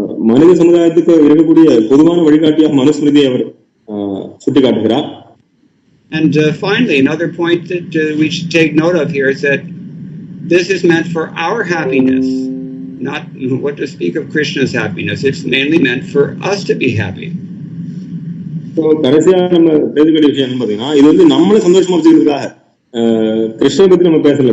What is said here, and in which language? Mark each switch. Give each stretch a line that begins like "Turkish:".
Tamil: மனித சமுதாயத்துக்கு இருக்கக்கூடிய பொதுவான வழிகாட்டியாக மனுஸ்மிருதியை அவர் சுட்டிக்காட்டுகிறார்.
English: And finally, another point that we should take note of here is that this is meant for our happiness, not what to speak of Krishna's happiness. It's mainly meant for us to be happy.
Tamil: கடைசியா நம்ம பேசக்கூடிய விஷயம் பாத்தீங்கன்னா, இது வந்து நம்மள சந்தோஷமா வச்சுக்கிறதுக்காக கிருஷ்ணனை பத்தி நம்ம பேசல.